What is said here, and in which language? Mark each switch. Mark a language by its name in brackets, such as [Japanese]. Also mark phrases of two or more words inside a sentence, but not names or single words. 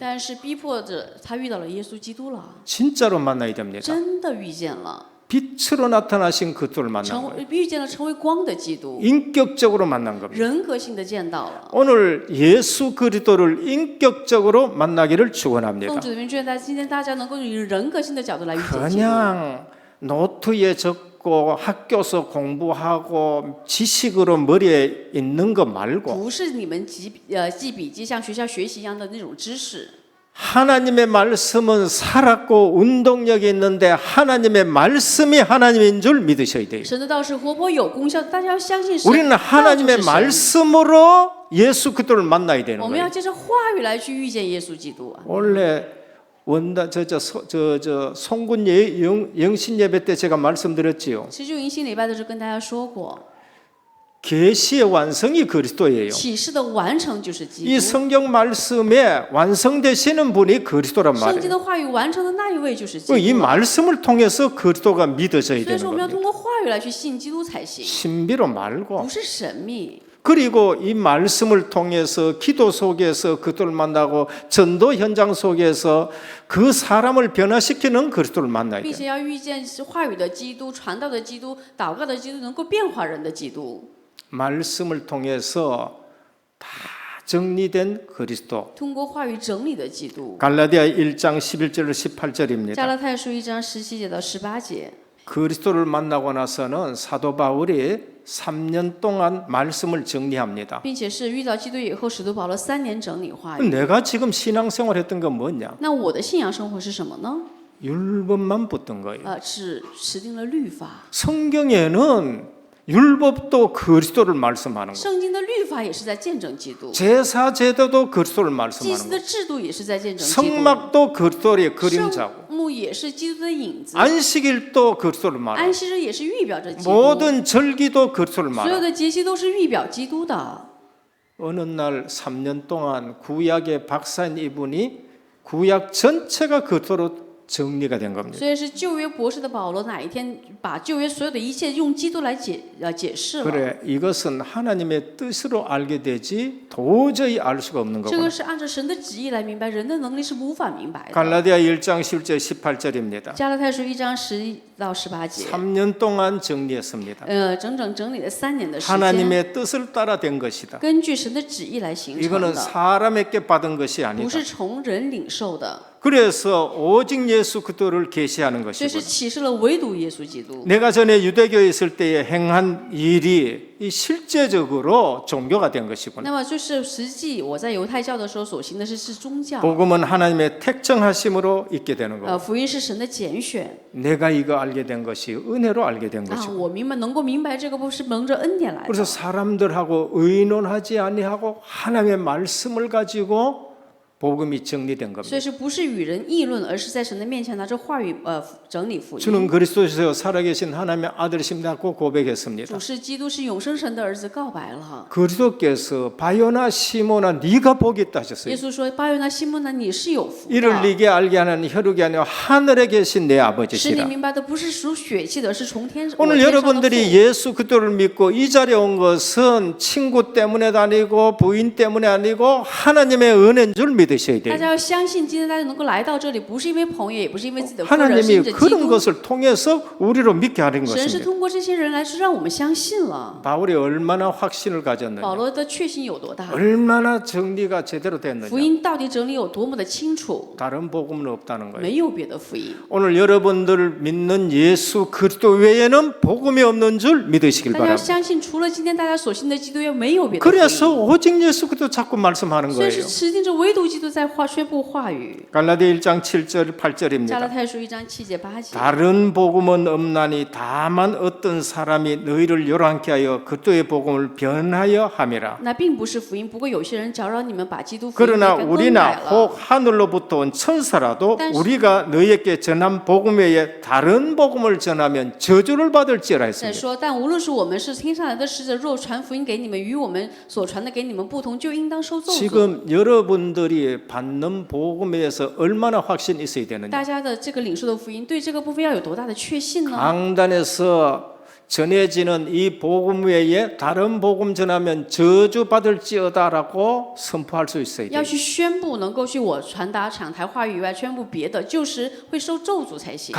[Chinese] 但是逼迫着他遇到了耶稣基督了， [Korean] 진짜로 만나야 됩니다. [Chinese] 真的遇见了， [Korean] 빛으로 나타나신 그리스도를 만난 거예요. [Chinese] 遇见了成为光的基督， [Korean] 인격적으로 만난 겁니다. [Chinese] 人格性的见到了。 [Korean] 오늘 예수 그리스도를 인격적으로 만나기를 축원합니다. [Chinese] 奉主的名，愿今天大家能够以人格性的角度来遇见基督， [Korean] 그냥 노트에 적고 학교에서 공부하고 지식으로 머리에 있는 거 말고 [Chinese] 不是你们记笔记像学校学习一样的那种知识。 [Korean] 하나님의 말씀은 살았고 운동력이 있는데 하나님의 말씀이 하나님인 줄 믿으셔야 돼요. [Chinese] 神的道是活泼有功效的，大家要相信神。 [Korean] 우리는 [Chinese] 道就是 [Korean] 하나님의 [Chinese] 神 [Korean] 말씀으로 예수 그리스도를 만나야 되는 [Chinese] 我们要 [Korean] 거예요. [Chinese] 借着话语来去遇见耶稣基督啊。 [Korean] 원래 송군 영신 예배 때 제가 말씀드렸지요. [Chinese] 其实就迎新礼拜的时候跟大家说过， [Korean] 계시의 완성이 그리스도예요. [Chinese] 启示的完成就是基 [Korean] 이 [Chinese] 督。 [Korean] 성경 말씀에 완성되시는 분이 그리스도란 [Chinese] 圣经 [Korean] 말이에요. [Chinese] 的话语完成的那一位就是基 [Korean] 이 [Chinese] 督。 [Korean] 말씀을 통해서 그리스도가 믿어져야 [Chinese] 所以 [Korean] 되는 [Chinese] 说我们要 [Korean] 겁니다. [Chinese] 通过话语来去信基督才行， [Korean] 신비로 말고 [Chinese] 不是神秘。 [Korean] 그리고 이 말씀을 통해서 기도 속에서 그리스도를 만나고 전도 현장 속에서 그 사람을 변화시키는 그리스도를 만나야 [Chinese] 并 [Korean] 돼요. [Chinese] 且要遇见是话语的基督、传道的基督、祷告的基督，能够变化人的基督。 [Korean] 말씀을 통해서 다 정리된 그리스도. [Chinese] 通过话语整理的基督。 [Korean] 갈라디아 1장 11절 [Chinese] 加 [Korean] 18절입니다. [Chinese] 拉太书1章17节到18节。 [Korean] 그리스도를 만나고 나서는 사도 바울이 3년 동안 말씀을 정리합니다. [Chinese] 并且是遇到基督以后，使徒保罗3年整理话语。 [Korean] 내가 지금 신앙생활했던 건 뭐냐? [Chinese] 那我的信仰生活是什么呢？ [Korean] 율법만 붙던 거예요. [Chinese] 只持定了律法。 [Korean] 성경에는 율법도 그리스도를 말씀하는 거예요. [Chinese] 圣经的律法也是在见证基督， [Korean] 제사 제도도 그리스도를 [Chinese] 祭 [Korean] 말씀하는 [Chinese] 司 [Korean] 거예요. [Chinese] 的制度也是在见证基督， [Korean] 성막도 그리스도의 그림자고 [Chinese] 圣幕也是基督的影子， [Korean] 안식일도 그리스도를 [Chinese] 安 [Korean] 말하고 [Chinese] 息日也是预表着基督， [Korean] 모든 절기도 그리스도를 [Chinese] 所有 [Korean] 말하고 [Chinese] 的节期都是预表基督的。 [Korean] 어느 날 3년 동안 구약의 박사인 이분이 구약 전체가 그리스도로 정리가 된 겁니다. [Chinese] 所以是旧约博士的保罗哪一天把旧约所有的一切用基督来解释了。 [Korean] 그래, 이것은 하나님의 뜻으로 알게 되지 도저히 알 수가 없는 [Chinese] 这 [Korean] 거구나. [Chinese] 个是按照神的旨意来明白，人的能力是无法明白的。 [Korean] 갈라디아 1장 10절 18절입니다. [Chinese] 加拉太书1章11到18节， [Korean] 3년 동안 정리했습니다. [Chinese] 整理了3年的时间， [Korean] 하나님의 뜻을 따라 된 것이다. [Chinese] 根据神的旨意来形成 [Korean] 이거는 [Chinese] 的， [Korean] 사람에게 받은 것이 [Chinese] 不 [Korean] 아니다. [Chinese] 是从人领受的。 [Korean] 그래서 오직 예수 그리스도를 계시하는 [Chinese] 所以是 [Korean] 것이고 [Chinese] 启示了唯独耶稣基督。 [Korean] 내가 전에 유대교에 있을 때에 행한 일이 이 실제적으로 종교가 된 것이구나. [Chinese] 那么就是实际我在犹太教的时候所行的是宗教， [Korean] 복음은 하나님의 택정하심으로 있게 되는 거고 [Chinese] 福音是神的拣选 [Korean] 내가 이거 알게 된 것이 은혜로 알게 된 啊， 것이고 [Chinese] 我能够明白这个不是蒙着恩典来 [Korean] 그래서 [Chinese] 的。 [Korean] 사람들하고 의논하지 아니하고 하나님의 말씀을 가지고 복음이 정리된 [Chinese] 所 [Korean] 겁니다. [Chinese] 以是不是与人议论，而是在神的面前拿着话语整理福 [Korean] 주는 [Chinese] 音。 [Korean] 그리스도에서 살아계신 하나님의 아들이십니다고 고백했습니다. [Chinese] 主是基督，是永生神的儿子，告白了。 [Korean] 그리스도께서 바요나 시모나 네가 복이 있다 하셨어요. [Chinese] 耶稣说：“巴约拿、西门呐，你是有福 [Korean] 이를 [Chinese] 的。 [Korean] 네게 알게 하는 혈육이 아니라 하늘에 계신 내 [Chinese] 使你 [Korean] 아버지시라. [Chinese] 明白的不是属血气的，是从天。 [Korean] 오늘 [Chinese] 我天上的 [Korean] 여러분들이 [Chinese] 父 [Korean] 예수 그리스도를 믿고 이 자리에 온 것은 친구 때문에 아니고 부인 때문에 아니고 하나님의 은혜인 줄 믿으셔야 [Chinese] 大 [Korean] 돼요. [Chinese] 家要相信，今天大家能够来到这里，不是因为朋友，也不是因为自己的夫人，是 [Korean] 하나님이 [Chinese] 因着基 [Korean] 그런 [Chinese] 督。 [Korean] 것을 통해서 우리로 믿게 하는 [Chinese] 神是 [Korean] 것입니다. [Chinese] 通过这些人来让我们相信了。 [Korean] 바울이 얼마나 확신을 가졌느냐, [Chinese] 保罗的确信有多大？ [Korean] 얼마나 정리가 제대로 [Chinese] 福 [Korean] 됐느냐. [Chinese] 音到底整理有多么的清楚？ [Korean] 다른 복음은 없다는 거예요. [Chinese] 没有别的福音。 [Korean] 오늘 여러분들 믿는 예수 그리스도 외에는 복음이 없는 줄 믿으시길 [Chinese] 大家要 [Korean] 바랍니다. [Chinese] 相信，除了今天大家所信的基督，也没有别的福 [Korean] 그래서 [Chinese] 音。 [Korean] 오직 예수 그리스도 자꾸 말씀하는 [Chinese] 所以是 [Korean] 거예요. [Chinese] 持定着唯独基督在宣布话语。 [Korean] 갈라디아 1장 7절 [Chinese] 加拉 [Korean] 8절입니다. [Chinese] 太书1章7节8节。 [Korean] 다른 복음은 없나니 다만 어떤 사람이 너희를 요란케 하여 그리스도의 복음을 변하여 함이라. [Chinese] 那并不是福音，不过有些人搅扰你们，把基督福音 [Korean] 그러나 [Chinese] 给更 [Korean] 우리나 [Chinese] 改了。 [Korean] 혹 하늘로부터 온 천사라도 [Chinese] 但是 [Korean] 우리가 너희에게 전한 복음 외에 다른 복음을 전하면 저주를 받을지어라 [Chinese] 再 [Korean] 했습니다. [Chinese] 说，但无论是我们是天上来的使者，若传福音给你们，与我们所传的给你们不同，就应当受咒诅。 [Korean] 지금 여러분들이 받는 복음에 대해서 얼마나 확신이 있어야 되느냐. [Chinese] 大家的这个领受的福音，对这个部分要有多大的确信呢？ [Korean] 강단에서 전해지는 이 복음 외에 다른 복음 전하면 저주 받을지어다라고 선포할 수 있어야 [Chinese] 要 [Korean] 돼요. [Chinese] 去宣布，能够去我传达场台话语以外，宣布别的，就是会受咒诅才行。